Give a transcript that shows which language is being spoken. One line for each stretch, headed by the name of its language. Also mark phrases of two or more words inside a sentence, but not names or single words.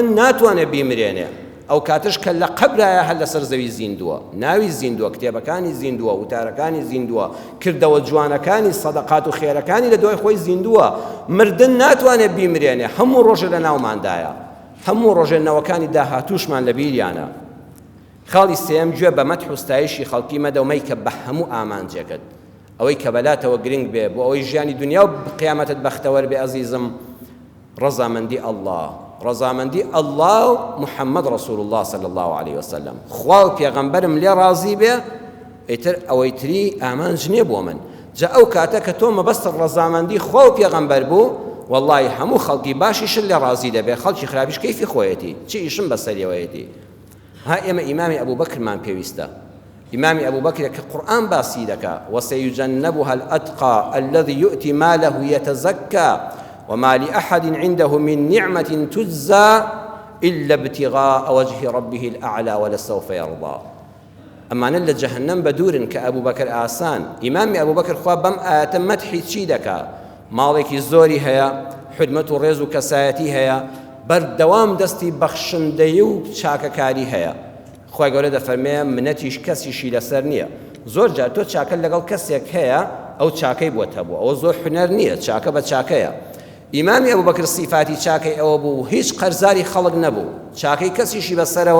Central Kurdish: ناتوانێت بیمرێنێ ئەو کاتش کە لە قەبرایە هەر لەسەر زەوی زیندووە ناوی زیندووە کتێبەکانی زیندووە وتارەکانی زیندووە کردەوە جوانەکانی سەدەقات و خێرەکانی لە دوای خۆی زیندووە مردن ناتوانێت بیمرێنێ هەموو ڕۆژە لە ناوماندایە هەموو ڕۆژێنەوەکانی داهاتووشمان لە بیریانە خاڵی سێم گوێ بە مەدح و ستایشی خەڵکی مەدەومەی کە بە هەموو ئامانجێکت ئەوەی کە بەلاتەوە گرنگ بێ بۆ ئەوەی ژیانی دنیا و قیامەتت بەختەوەر بێ ئەزیزم ڕەزامەندی الله و محەممەد ڕەسوول الله
Arabic: صلی الله عليه وسلم
Central Kurdish: خوا و پێغەمبەرم لێ ڕازی بێ ئیتر ئەوەی تری ئامانج نییە بۆ من جا ئەو کاتە کە تۆ مەبەستت ڕەزامەندی خوا و پێغەمبەر بوو والله هەموو خەڵکی باشیشن لێ ڕازی دەبێ خەڵکی خراپیش کەیفی خۆیەتی چی ئیشم بەسەریەوەیەتی ها ئێمە ئیمامی ئەبوو بەکرمان پێویستە ئیمامی ئەبوو بەکرە کە قورئان باسی دەکا
Arabic: وسيجنبها الأتقى الذي يؤتي ماله يتزكى وما لأحد عنده من نعمة تجزى إلا ابتغاء وجه ربه الأعلى ولسوف يرضى
Central Kurdish: ئەمانە لە جەهەنەم بە دوورن کە ئەبوو بەکر ئاسان ئیمامی ئەبوو بەکر خوا بەم ئاەتە مەدحی چی دەکا ماڵێکی زۆری هەیە حرمەت و ڕێز و کەسایەتی هەیە بەردەوام دەستی بەخشندەیی و چاکەکاری هەیە خوای گەورە دەفەرمێ منەتیش کەسیشی لەسەر نییە زۆر جار تۆ چاکە لەگەڵ کەسێک هەیە ئەو چاکەی بۆ هەبوو ئەوە زۆر حونەر نییە چاکە بە چاکەیە ئیمامی ئەبوو بەکر سیفاتی چاکەی ئەوە بوو هیچ قەرزاری خەڵک نەبوو چاکەی کەسیشی بەسەرەوە